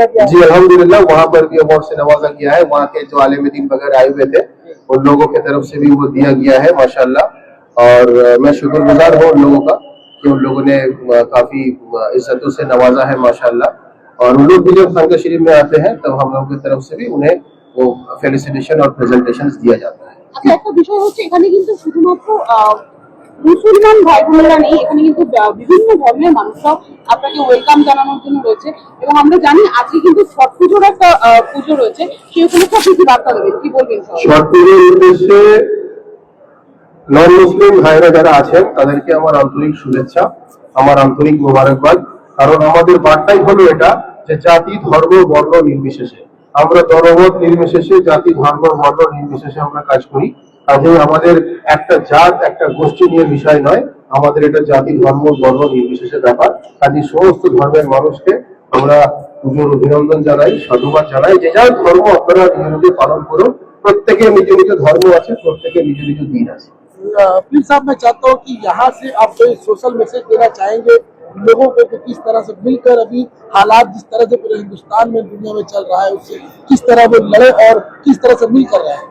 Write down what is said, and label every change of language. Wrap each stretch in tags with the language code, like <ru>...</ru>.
<hi>जी अल्हम्दुलिल्लाह, वहाँ पर भी अवार्ड से नवाजा गया है। वहाँ के जो आलिम दीन वगैरह आए हुए थे उन लोगों की तरफ से भी वो दिया गया है माशाल्लाह। और मैं शुक्रगुजार हूँ उन लोगों का कि उन लोगों ने काफी इज्जतों से नवाजा है माशाल्लाह। और उन लोग भी जब खानका शरीफ में आते हैं तब हम लोगों की तरफ से भी उन्हें वो फेलिसिटेशन और प्रेजेंटेशन दिया जाता है।</hi> <bn>আচ্ছা, একটা বিষয় হচ্ছে এখানে কিন্তু শুধুমাত্র মুসলমান ভাই বোনেরা নেই, এখানে কিন্তু বিভিন্ন ধর্মের মানুষরাও আপনাকে ওয়েলকাম জানানোর জন্য রয়েছে এবং আমরা জানি আজকে কিন্তু ছট পুজোর একটা পুজো রয়েছে, সেই উপলক্ষে আপনি কি বার্তা দেবেন, কি বলবেন? ছট পুজোর উদ্দেশ্যে নন মুসলিম ভাইরা যারা আছেন তাদেরকে আমার আন্তরিক শুভেচ্ছা, আমার আন্তরিক মোবারকবাদ। কারণ আমাদের বার্তাই হলো এটা যে জাতি ধর্ম বর্ণ নির্বিশেষে আমরা জনমত নির্বিশেষে জাতি ধর্ম বর্ণ নির্বিশেষে আমরা কাজ করি। কাজেই আমাদের একটা জাত একটা গোষ্ঠী নিয়ে বিষয় নয়, আমাদের এটা জাতি ধর্ম বর্ণ নির্বিশেষে ব্যাপার। কাজে সমস্ত ধর্মের মানুষকে আমরা পুজোর অভিনন্দন জানাই, সাধুবাদ জানাই। যে যার ধর্ম আপনারা নিজে নিজে পালন করুন, প্রত্যেকের নিজ নিজ ধর্ম আছে, প্রত্যেকের নিজ নিজ দিন আছে।</bn> <hi>पीर साहब मैं चाहता हूँ कि यहाँ से आप कोई सोशल मैसेज देना चाहेंगे लोगों को कि किस तरह से मिलकर अभी हालात जिस तरह से पूरे हिंदुस्तान में दुनिया में चल रहा है उससे किस तरह वो लड़े और किस तरह से मिलकर रहे।</hi>